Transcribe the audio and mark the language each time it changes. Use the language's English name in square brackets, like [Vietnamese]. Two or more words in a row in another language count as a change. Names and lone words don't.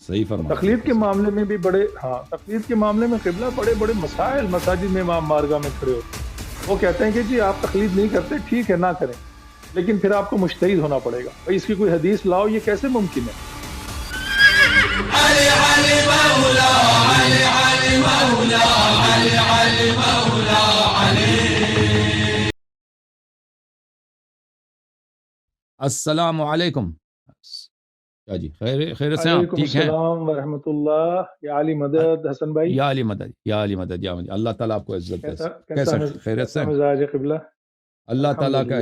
[Urdu] صحیح اور فرمایا تقلید بالکل کے صحیح۔ معاملے میں بھی تقلید کے معاملے میں قبلہ بڑے بڑے مسائل مساجد میں امام بارگاہ میں کھڑے ہوتے ہیں، وہ کہتے ہیں کہ جی آپ تقلید نہیں کرتے، ٹھیک ہے نہ کریں، لیکن پھر آپ کو مجتہد ہونا پڑے گا، بھائی اس کی کوئی حدیث لاؤ، یہ کیسے ممکن ہے؟ علي علي مولا علي علي مولا علي علي مولا علي. [Arabic] السلام علیکم، [Urdu] کیا جی، خیر سے ہیں آپ؟ علیکم ٹھیک ہیں؟ [Arabic] السلام ورحمۃ اللہ، [Urdu] یا علی مدد حسن بھائی، یا علی مدد، یا علی مدد، یا مدد، اللہ تعالیٰ آپ کو عزت دے۔ کیسا خیریت سے کیسا ہیں؟ مزاج ہے قبلہ؟ اللہ تعالیٰ کا